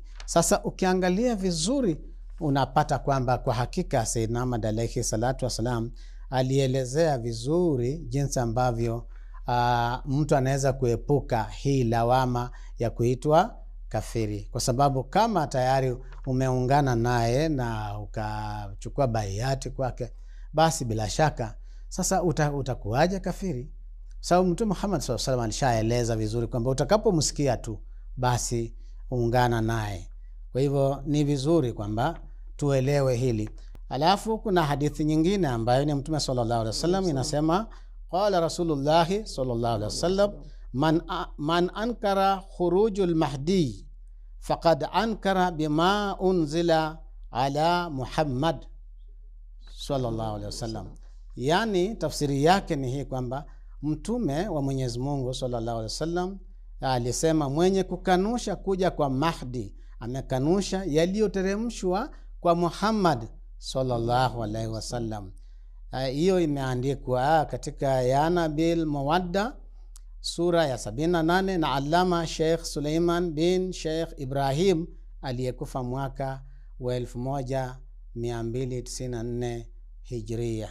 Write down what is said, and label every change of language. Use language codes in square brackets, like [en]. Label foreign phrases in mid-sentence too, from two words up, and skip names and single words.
[sw] Sasa ukiangalia vizuri unapata kwamba kwa hakika Sayyidina Ahmad [ar] عليه الصلاة والسلام [sw] alielezea vizuri jinsi ambavyo mtu anaweza kuepuka hii lawama ya kuitwa kafiri, kwa sababu kama tayari umeungana naye na ukachukua baiati kwake, basi bila shaka sasa utakuwaje kafiri? Sababu Mtume Muhammad [ar] صلى الله عليه وسلم [sw] alishaeleza vizuri kwamba utakapomsikia tu basi ungana naye. Kwa hivyo ni vizuri kwamba tuelewe hili. Alafu kuna hadithi nyingine ambayo ni Mtume [ar] صلى الله عليه وسلم [sw] inasema, [ar] قال رسول الله صلى الله عليه وسلم من أنكر خروج المهدي فقد أنكر بما أنزل على محمد صلى الله عليه وسلم. [sw] Yani tafsiri yake ni hii kwamba Mtume wa Mwenyezi Mungu [ar] صلى الله عليه وسلم [sw] alisema mwenye kukanusha kuja kwa Mahdi amekanusha yaliyoteremshwa kwa Muhammad [ar] صلى الله عليه وسلم. [sw] Hiyo imeandikwa katika Yana bil Mawadda sura ya 78 na Allama Sheikh Suleiman bin Sheikh Ibrahim aliyekufa mwaka wa 1294 Hijria.